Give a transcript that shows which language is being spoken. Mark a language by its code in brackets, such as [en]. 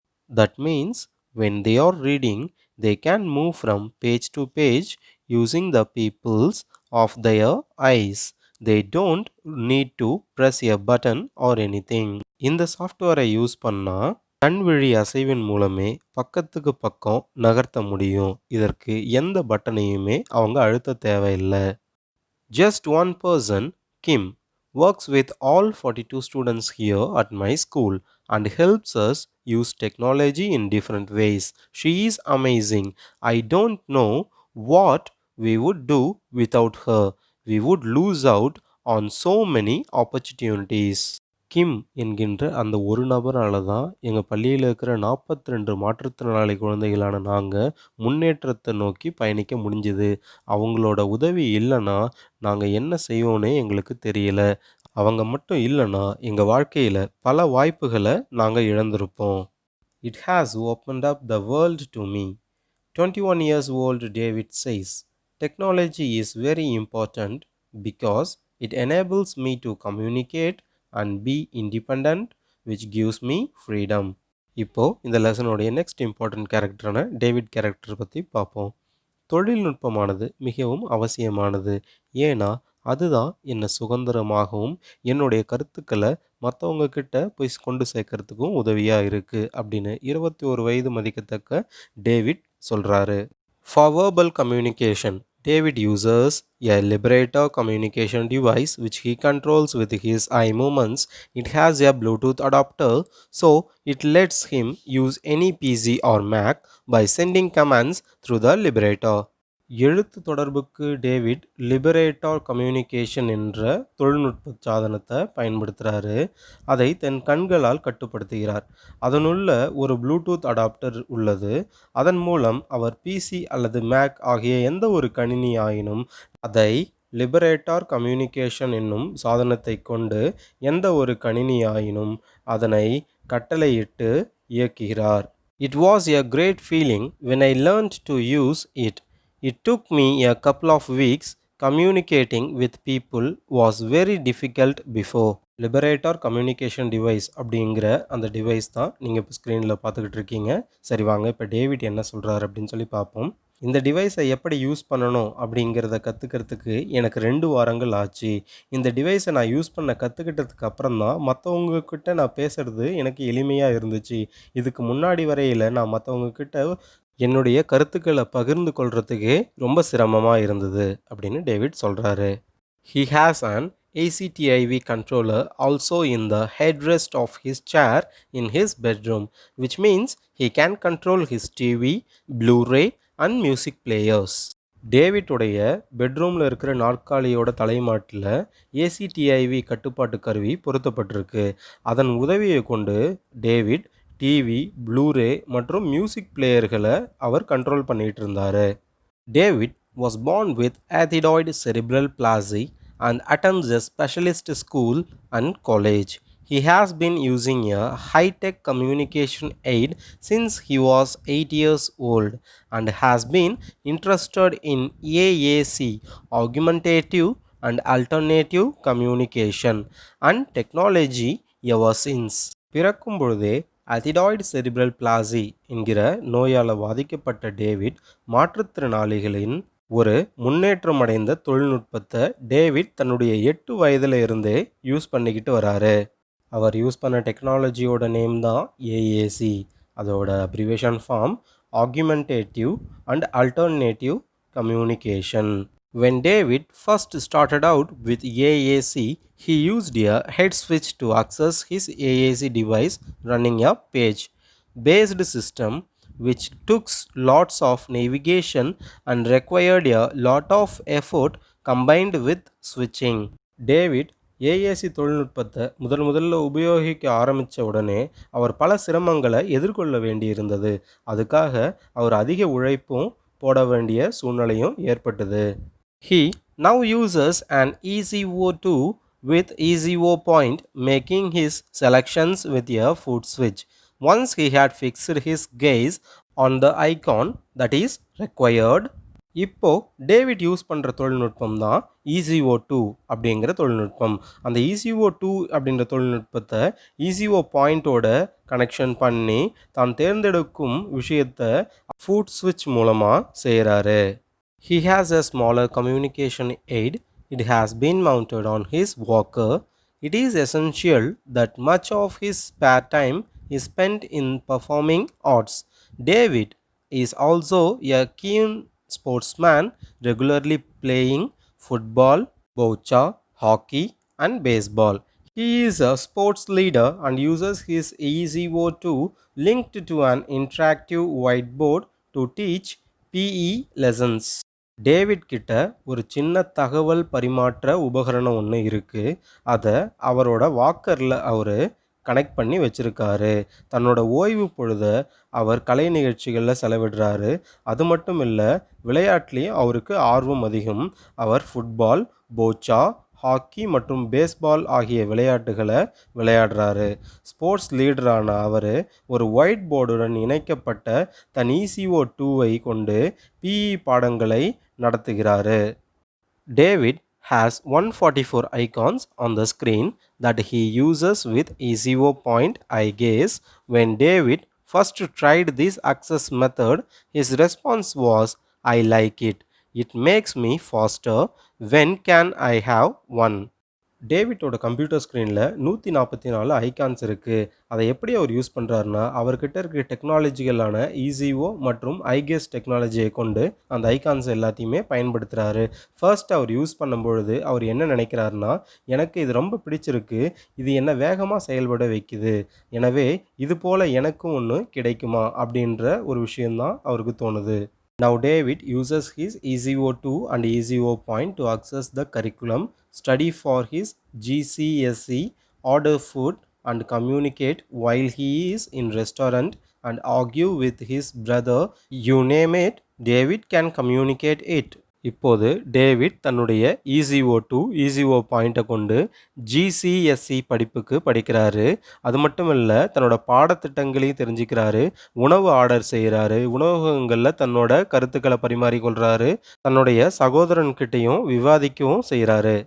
[en] That means when they are reading, they can move from page to page using the pupils of their eyes. They don't need to press a button or anything. [ta] இந்த சாஃப்ட்வேரை use பண்ணால் கண்விழி அசைவின் மூலமே பக்கத்துக்கு பக்கம் நகர்த்த முடியும். இதற்கு எந்த பட்டனையுமே அவங்க அழுத்த தேவையில்லை. [en] Just one person, Kim, works with all 42 students here at my school and helps us use technology in different ways. She is amazing. I don't know what we would do without her. We would lose out on so many opportunities. [ta] கிம் என்கின்ற அந்த ஒரு நபரால் தான் எங்கள் பள்ளியில் இருக்கிற 42 மாற்றுத்திறனாளி குழந்தைகளான நாங்கள் முன்னேற்றத்தை நோக்கி பயணிக்க முடிஞ்சுது. அவங்களோட உதவி இல்லைன்னா நாங்கள் என்ன செய்வோன்னே எங்களுக்கு தெரியல. அவங்க மட்டும் இல்லைன்னா எங்கள் வாழ்க்கையில் பல வாய்ப்புகளை நாங்கள் இழந்திருப்போம். [en] It has opened up the world to me. 21 years old David says, technology is very important because it enables me to communicate and be independent, which gives me freedom. [ta] இப்போ இந்த லெசனுடைய நெக்ஸ்ட் இம்பார்ட்டன்ட் கேரக்டரான டேவிட் கேரக்டர் பற்றி பார்ப்போம். தொழில்நுட்பமானது மிகவும் அவசியமானது. ஏன்னா அதுதான் என்னை சுதந்திரமாகவும் என்னுடைய கருத்துக்களை மற்றவங்க கிட்ட போய் கொண்டு சேர்க்கறதுக்கும் உதவியாக இருக்குது அப்படின்னு 21 வயது மதிக்கத்தக்க டேவிட் சொல்கிறாரு. [en] For verbal communication, David uses a liberator communication device which he controls with his eye movements. It has a Bluetooth adapter, so it lets him use any PC or Mac by sending commands through the liberator. [ta] எழுத்து தொடர்புக்கு David லிபரேட்டார் communication என்ற தொழில்நுட்ப சாதனத்தை பயன்படுத்துகிறாரு. அதை தன் கண்களால் கட்டுப்படுத்துகிறார். அதனுள்ள ஒரு Bluetooth adapter உள்ளது. அதன் மூலம் அவர் பிசி அல்லது மேக் ஆகிய எந்த ஒரு கணினி ஆயினும் அதை லிபரேட்டார் கம்யூனிகேஷன் என்னும் சாதனத்தை கொண்டு எந்த ஒரு கணினியாயினும் அதனை கட்டளையிட்டு இயக்குகிறார். [en] It was a great feeling when I learned to use it. It took me a couple of weeks. Communicating with people was very difficult before. [ta] லிபரேட்டார் communication device அப்படிங்கிற அந்த டிவைஸ் தான் நீங்கள் இப்போ ஸ்க்ரீனில் பார்த்துக்கிட்டு இருக்கீங்க. சரி வாங்க இப்போ டேவிட் என்ன சொல்கிறார் அப்படின்னு சொல்லி பார்ப்போம். இந்த டிவைஸை எப்படி யூஸ் பண்ணணும் அப்படிங்கிறத கற்றுக்கிறதுக்கு எனக்கு 2 வாரங்கள் ஆச்சு. இந்த டிவைஸை நான் யூஸ் பண்ண கற்றுக்கிட்டதுக்கு அப்புறம் தான் மற்றவங்கக்கிட்ட நான் பேசுகிறது எனக்கு எளிமையாக இருந்துச்சு. இதுக்கு முன்னாடி வரையில் நான் மற்றவங்கக்கிட்ட என்னுடைய கருத்துக்களை பகிர்ந்து கொள்கிறதுக்கே ரொம்ப சிரமமாக இருந்தது அப்படின்னு டேவிட் சொல்கிறாரு. [en] He has an ACTIV controller also in the headrest of his chair in his bedroom, which means he can control his TV, Blu-ray and music players. [ta] டேவிட்டுடைய பெட்ரூமில் இருக்கிற நாற்காலியோட தலைமாட்டில் ஏசிடிஐவி கட்டுப்பாட்டு கருவி பொருத்தப்பட்டிருக்கு. அதன் உதவியை கொண்டு டேவிட் டிவி, ப்ளூரே மற்றும் மியூசிக் பிளேயர்களை அவர் கண்ட்ரோல் பண்ணிகிட்டு இருந்தார். [en] David was born with adenoid cerebral palsy and attends a specialist school and college. He has been using a high-tech communication aid since he was 8 years old and has been interested in AAC, augmentative and alternative communication and technology ever since. [ta] பிறக்கும் பொழுதே அத்திடாய்டு cerebral Plassey என்கிற நோயால் பாதிக்கப்பட்ட David மாற்றுத்திறனாளிகளின் ஒரு முன்னேற்றமடைந்த தொழில்நுட்பத்தை David தன்னுடைய 8 வயதில் இருந்தே யூஸ் பண்ணிக்கிட்டு வராரு. அவர் யூஸ் பண்ண டெக்னாலஜியோட நேம் தான் ஏஏசி. [en] அதோட abbreviation form augmentative and alternative communication. When David first started out with AAC, he used a head switch to access his AAC device running a page-based system which took lots of navigation and required a lot of effort combined with switching. [ta] David AAC தொழில்நுட்பத்தை முதல்ல உபயோகிக்க ஆரம்பித்த உடனே அவர் பல சிரமங்களை எதிர்கொள்ள வேண்டியிருந்தது. அதுக்காக அவர் அதிக உழைப்பும் போட வேண்டிய சூழ்நிலையும் ஏற்பட்டது. [en] He now uses an EZO2 with EZO point, making his selections with a foot switch. Once he had fixed his gaze on the icon that is required. [ta] இப்போ டேவிட் யூஸ் பண்ணுற தொழில்நுட்பம் தான் EZO2 அப்படிங்கிற தொழில்நுட்பம். அந்த EZO2 அப்படின்ற தொழில்நுட்பத்தை EZO பாயிண்டோட connection பண்ணி தான் தேர்ந்தெடுக்கும் விஷயத்தை ஃபுட் ஸ்விட்ச் மூலமாக செய்கிறாரு. [en] He has a smaller communication aid. It has been mounted on his walker. It is essential that much of his spare time is spent in performing arts. David is also a keen sportsman, regularly playing football, boccia, hockey, and baseball. He is a sports leader and uses his EZO2 linked to an interactive whiteboard to teach PE lessons. [ta] David கிட்ட ஒரு சின்ன தகவல் பரிமாற்ற உபகரணம் ஒன்று இருக்குது. அதை அவரோட வாக்கரில் அவர் கனெக்ட் பண்ணி வச்சுருக்காரு. தன்னோட ஓய்வு பொழுத அவர் கலை நிகழ்ச்சிகளில் செலவிடுறாரு. அது மட்டும் இல்லை, விளையாட்டுலேயும் அவருக்கு ஆர்வம் அதிகம். அவர் ஃபுட்பால், போச்சா, ஹாக்கி மற்றும் பேஸ்பால் ஆகிய விளையாட்டுகளை விளையாடுறாரு. ஸ்போர்ட்ஸ் லீடரான அவர் ஒரு ஒயிட் போர்டுடன் இணைக்கப்பட்ட தன் EZO2வை கொண்டு PE பாடங்களை நடத்துகிறாரு. [en] David has 144 icons on the screen that he uses with EZO point eye gaze. When David first tried this access method, his response was, "I like it. It makes me faster. When can I have one?" [ta] டேவிட்டோட computer ஸ்க்ரீனில் 144 icons இருக்குது. அதை எப்படி அவர் use பண்ணுறாருனா, அவர்கிட்ட இருக்கிற டெக்னாலஜிகளான EZO மற்றும் ஐகேஸ் டெக்னாலஜியை கொண்டு அந்த ஐகான்ஸ் எல்லாத்தையுமே பயன்படுத்துகிறாரு. ஃபர்ஸ்ட் அவர் யூஸ் பண்ணும்பொழுது அவர் என்ன நினைக்கிறாருனா, எனக்கு இது ரொம்ப பிடிச்சிருக்கு, இது என்ன வேகமாக செயல்பட வைக்குது, எனவே இது போல் எனக்கும் ஒன்று கிடைக்குமா அப்படின்ற ஒரு விஷயந்தான் அவருக்கு தோணுது. [en] Now David uses his EZO2 and EZO point to access the curriculum, study for his GCSE, order food and communicate while he is in restaurant and argue with his brother. You name it, David can communicate it. [ta] இப்போது David தன்னுடைய EZO2 EZO பாயிண்ட்டை கொண்டு GCSE படிப்புக்கு படிக்கிறாரு. அது மட்டும் இல்லை, தன்னோட பாடத்திட்டங்களையும் தெரிஞ்சுக்கிறாரு, உணவு ஆர்டர் செய்கிறாரு, உணவகங்களில் தன்னோட கருத்துக்களை பரிமாறிக்கொள்கிறாரு, தன்னுடைய சகோதரன்கிட்டையும் விவாதிக்கவும் செய்கிறாரு.